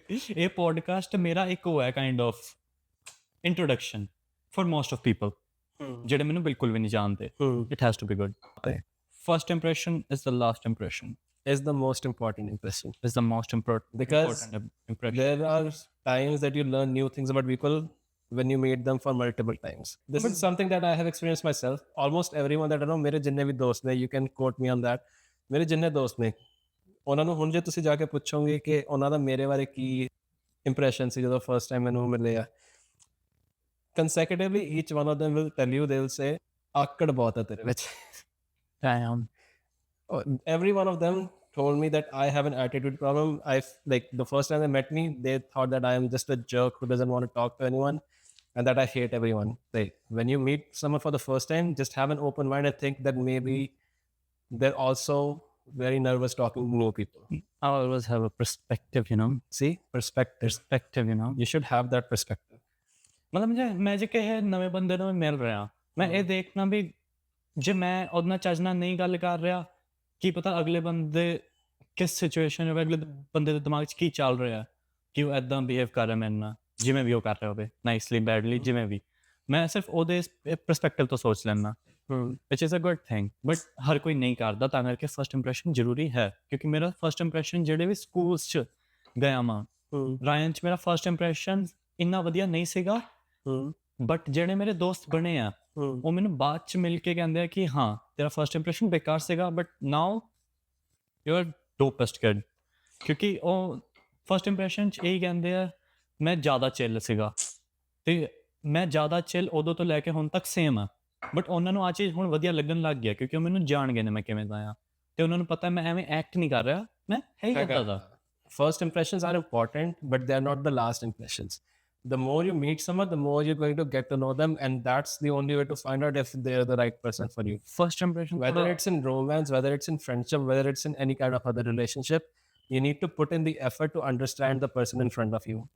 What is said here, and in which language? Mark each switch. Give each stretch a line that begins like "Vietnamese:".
Punjabi: ਇਹ ਪੋਡਕਾਸਟ ਮੇਰਾ ਇੱਕ ਉਹ ਹੈ
English: kind of introduction for most of people
Punjabi: ਜਿਹੜੇ ਮੈਨੂੰ ਬਿਲਕੁਲ ਵੀ ਨਹੀਂ ਜਾਣਦੇ
English: It has to be good first impression is the last impression Is the most important impression, is the most important because impression. there are times that you learn new things about people when you meet them for multiple times. This is something that I have experienced myself. Almost everyone that I know,
Punjabi: ਮੇਰੇ ਜਿੰਨੇ ਵੀ ਦੋਸਤ ਨੇ,
English: you can quote me on that,
Punjabi: ਮੇਰੇ ਜਿੰਨੇ ਦੋਸਤ ਨੇ ਉਹਨਾਂ ਨੂੰ ਹੁਣ ਜੇ ਤੁਸੀਂ ਜਾ ਕੇ ਪੁੱਛੋਗੇ ਕਿ ਉਹਨਾਂ ਦਾ ਮੇਰੇ ਬਾਰੇ ਕੀ ਇੰਪ੍ਰੈਸ਼ਨ ਸੀ ਜਦੋਂ ਫਰਸਟ ਟਾਈਮ ਮੈਨੂੰ ਮਿਲੇ ਆ,
English: consecutively each one of them will tell you, they will say
Punjabi: ਆਕੜ ਬਹੁਤ ਹੈ ਤੇਰੇ ਵਿੱਚ.
English: Damn. Every one of them told me that I have an attitude problem. Like the first time they met me, they thought that I am just a jerk who doesn't want to talk to anyone and that I hate everyone. Like when you meet someone for the first time, just have an open mind and think that maybe they're also very nervous talking to new people. I always have a perspective, you know. See, Perspective, you know. you should have that perspective.
Punjabi: ਮਤਲਬ ਜੇ ਮੈਂ ਜੇ ਕਿਸੇ ਨਵੇਂ ਬੰਦੇ ਨੂੰ ਮਿਲ ਰਿਹਾ ਮੈਂ ਇਹ ਦੇਖਣਾ ਵੀ ਜੇ ਮੈਂ ਉਹਦੇ ਨਾਲ ਚੱਜ ਨਾਲ ਨਹੀਂ ਗੱਲ ਕਰ ਰਿਹਾ ਕੀ ਪਤਾ ਅਗਲੇ ਬੰਦੇ ਕਿਸ ਸਿਚੁਏਸ਼ਨ ਹੋਵੇ ਅਗਲੇ ਬੰਦੇ ਦੇ ਦਿਮਾਗ 'ਚ ਕੀ ਚੱਲ ਰਿਹਾ ਕਿ ਉਹ ਇੱਦਾਂ ਬਿਹੇਵ ਕਰ ਰਿਹਾ ਮੇਰੇ ਨਾਲ ਜਿਵੇਂ ਵੀ ਉਹ ਕਰ ਰਿਹਾ ਹੋਵੇ ਨਾਈਸਲੀ ਬੈਡਲੀ ਜਿਵੇਂ ਵੀ ਮੈਂ ਸਿਰਫ ਉਹਦੇ ਪਰਸਪੈਕਟਿਵ ਤੋਂ ਸੋਚ ਲੈਂਦਾ
English: which is a good thing
Punjabi: but ਹਰ ਕੋਈ ਨਹੀਂ ਕਰਦਾ ਤਾਂ ਕਰਕੇ ਫਸਟ ਇੰਪ੍ਰੈਸ਼ਨ ਜ਼ਰੂਰੀ ਹੈ ਕਿਉਂਕਿ ਮੇਰਾ ਫਸਟ ਇੰਪ੍ਰੈਸ਼ਨ ਜਿਹੜੇ ਵੀ ਸਕੂਲਸ 'ਚ ਗਿਆ ਮਾਂ ਰਾਇਨ 'ਚ ਮੇਰਾ ਫਸਟ ਇੰਪ੍ਰੈਸ਼ਨ ਇੰਨਾ ਵਧੀਆ ਨਹੀਂ ਸੀਗਾ ਬਟ ਜਿਹੜੇ ਮੇਰੇ ਦੋਸਤ ਬਣੇ ਆ ਉਹ ਮੈਨੂੰ ਬਾਅਦ 'ਚ ਮਿਲ ਕੇ ਕਹਿੰਦੇ ਆ ਕਿ ਹਾਂ ਤੇਰਾ ਫਸਟ ਇੰਪ੍ਰੈਸ਼ਨ ਬੇਕਾਰ ਸੀਗਾ but now
English: you are dopest kid
Punjabi: ਕਿਉਂਕਿ ਉਹ ਫਸਟ ਇੰਪ੍ਰੈਸ਼ਨ 'ਚ ਇਹੀ ਕਹਿੰਦੇ ਆ ਮੈਂ ਜ਼ਿਆਦਾ ਚਿੱਲ ਸੀਗਾ ਤੇ ਮੈਂ ਜ਼ਿਆਦਾ ਚਿੱਲ ਉਦੋਂ ਤੋਂ ਲੈ ਕੇ ਹੁਣ ਤੱਕ ਸੇਮ ਆ ਬਟ ਉਹਨਾਂ ਨੂੰ ਆ ਚੀਜ਼ ਹੁਣ ਵਧੀਆ ਲੱਗਣ ਲੱਗ ਗਿਆ ਕਿਉਂਕਿ ਉਹ ਮੈਨੂੰ ਜਾਣ ਗਏ ਨੇ ਮੈਂ ਕਿਵੇਂ ਦਾ ਆ ਤੇ ਉਹਨਾਂ ਨੂੰ ਪਤਾ ਮੈਂ ਐਵੇਂ ਐਕਟ ਨਹੀਂ ਕਰ ਰਿਹਾ ਮੈਂ ਹੈ ਹੀ ਕਰਦਾ ਦਾ
English: First impressions are important, but they are not the last impressions. The more you meet someone, the more you're going to get to know them, and that's the only way to find out if they're the right person for you.
Punjabi: First impression
English: Whether it's in romance, whether it's in friendship, whether it's in any kind of other relationship, you need to put in the effort to understand the person in front of you.